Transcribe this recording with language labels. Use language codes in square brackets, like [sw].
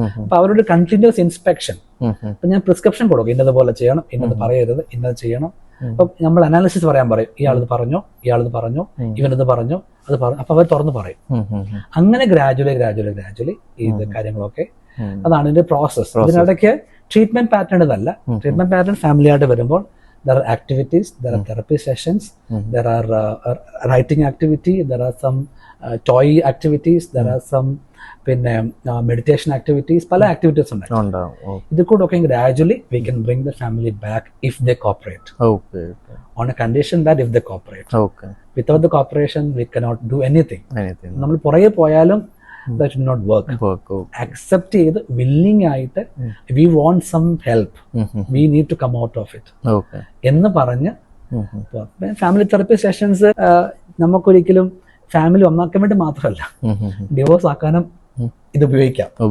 [ml] അപ്പൊ അവരുടെ continuous inspection. അപ്പൊ ഞാൻ പ്രിസ്ക്രിപ്ഷൻ കൊടുക്കും, ഇന്നത് ചെയ്യണം, ഇന്നത് പറയരുത്, ഇന്നത് ചെയ്യണം. അപ്പൊ നമ്മൾ അനാലിസിസ് പറയാൻ പറയും. ഇയാളത് പറഞ്ഞു, ഇയാളത് പറഞ്ഞു, ഇവനത് പറഞ്ഞു, അത് പറഞ്ഞു. അപ്പൊ അവർ തുറന്ന് പറയും. അങ്ങനെ ഗ്രാജുവലി ഇത് കാര്യങ്ങളൊക്കെ അതാണ് ഇതിന്റെ പ്രോസസ്. ഇതിനിടയ്ക്ക് ട്രീറ്റ്മെന്റ് പാറ്റേൺ ഇതല്ല. [en] treatment pattern family [ml] ആയിട്ട് വരുമ്പോൾ [en] there are activities, there are therapy sessions, there are writing activity, there are some toy activities, there are some പിന്നെ meditation activities, [ml] പല ആക്ടിവിറ്റീസ് ഉണ്ട്. ഇത് കൂടെ ഒക്കെ [en] Gradually we can bring the family back if they cooperate. On a condition that if they cooperate. Without the cooperation we cannot do anything. [ml] നമ്മൾ പുറകെ പോയാലും [en] that will not work. [ml] Accept ചെയ്ത് willing ആയിട്ട് [en] we want some help, we need to come out of it [ml] എന്ന് പറഞ്ഞ് family therapy sessions നമുക്കൊരിക്കലും family ഒന്നാക്കാൻ വേണ്ടി മാത്രമല്ല, ഡിവോഴ്സ് ആക്കാനും ഇത് ഉപയോഗിക്കാം.